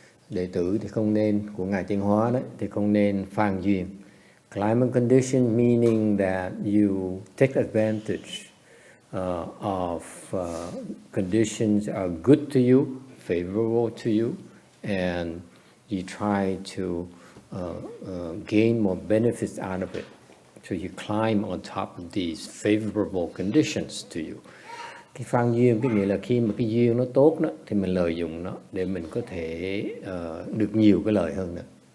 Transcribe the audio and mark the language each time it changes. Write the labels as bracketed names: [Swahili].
[Vietnamese] Đệ tử thì không nên, của Ngài Tiến Hóa đấy, thì không nên phàn duyên. [English] Climb on condition meaning that you take advantage of conditions are good to you, favorable to you, and you try to gain more benefits out of it. So you climb on top of these favorable conditions to you. [Vietnamese] Cái phan duyên có nghĩa là khi mà cái duyên nó tốt đó, thì mình lợi dụng nó để mình có thể được nhiều cái lợi hơn nữa.